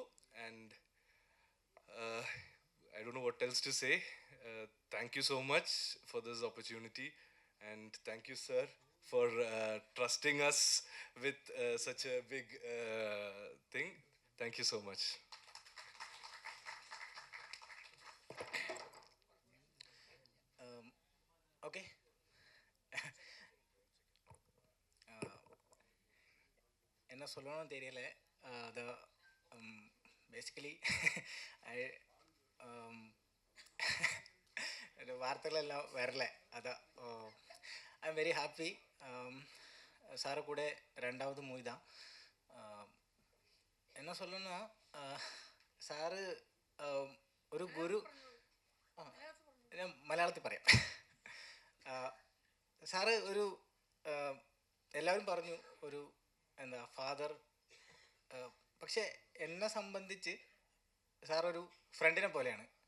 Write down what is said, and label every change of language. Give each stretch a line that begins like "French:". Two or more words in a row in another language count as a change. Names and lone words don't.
English: And I don't know what else to say. Thank you so much for this opportunity, and thank you, sir, for trusting us with such a big thing. Thank you so much. Okay.
Tamil: என்ன சொல்லணும்னு தெரியல. அது பேசிக்கலி வார்த்தைகள் எல்லாம் வரல. அதான்
English: I am very happy.
Tamil: சாரை கூட ரெண்டாவது மூவி தான். என்ன சொல்லணும்னா
Malayalam: സാറ് ഒരു ഗുരു, ഞാൻ മലയാളത്തിൽ പറയാം. സാറ് ഒരു എല്ലാവരും പറഞ്ഞു ഒരു എന്താ ഫാദർ, പക്ഷെ എന്നെ സംബന്ധിച്ച് സാറൊരു ഫ്രണ്ടിനെ പോലെയാണ്.